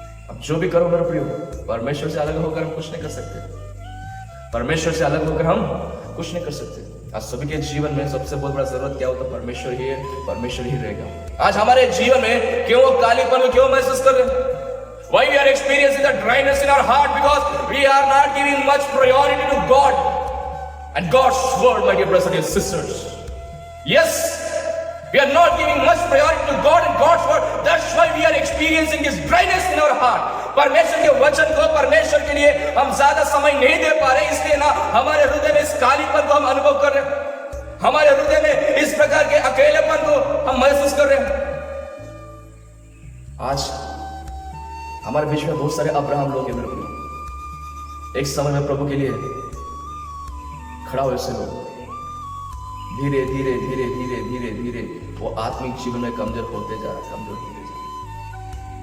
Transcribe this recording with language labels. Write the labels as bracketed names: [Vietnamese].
[Hindi] अब जो भी करो मेरे प्रियो, परमेश्वर से अलग होकर हम कुछ नहीं कर सकते। परमेश्वर से अलग होकर हम कुछ नहीं कर सकते। आज सभी के जीवन में सबसे बहुत बड़ा जरूरत क्या होता है? परमेश्वर ही है, परमेश्वर ही रहेगा। आज हमारे जीवन में क्यों कालीपन को क्यों महसूस कर रहे हैं? [English] Why we are experiencing the dryness in our heart? Because we are not giving much priority to God and God's word, my dear brothers and sisters. Yes, we are not giving much priority to God and God's word. That's why we are experiencing this dryness in our heart. [Hindi] परमेश्वर के वचन को, परमेश्वर के लिए हम ज्यादा समय नहीं दे पा रहे, इसलिए ना हमारे हृदय में इस कालीपन को हम अनुभव कर रहे हैं, हमारे हृदय में इस प्रकार के अकेलेपन को हम महसूस कर रहे हैं। आज हमारे बीच में बहुत सारे अब्राहम लोग हैं मेरे प्रियो, एक समय में प्रभु के लिए खड़ा हुए से लोग धीरे धीरे धीरे धीरे धीरे धीरे वो आत्मिक जीवन में कमजोर होते जा रहा, कमजोर होते जा रहा।